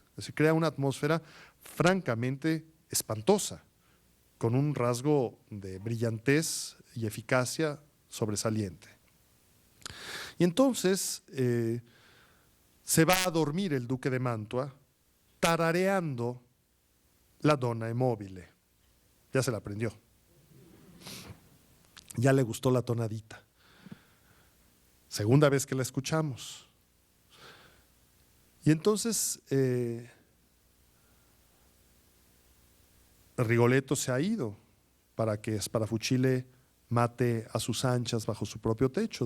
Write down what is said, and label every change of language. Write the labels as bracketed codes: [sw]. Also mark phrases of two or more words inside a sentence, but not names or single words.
[es] Se crea una atmósfera francamente espantosa, con un rasgo de brillantez y eficacia sobresaliente. Y entonces se va a dormir el duque de Mantua tarareando la Donna è mobile. Ya se la aprendió. Ya le gustó la tonadita. Segunda vez que la escuchamos. Y entonces Rigoletto se ha ido para que Sparafucile mate a sus anchas bajo su propio techo.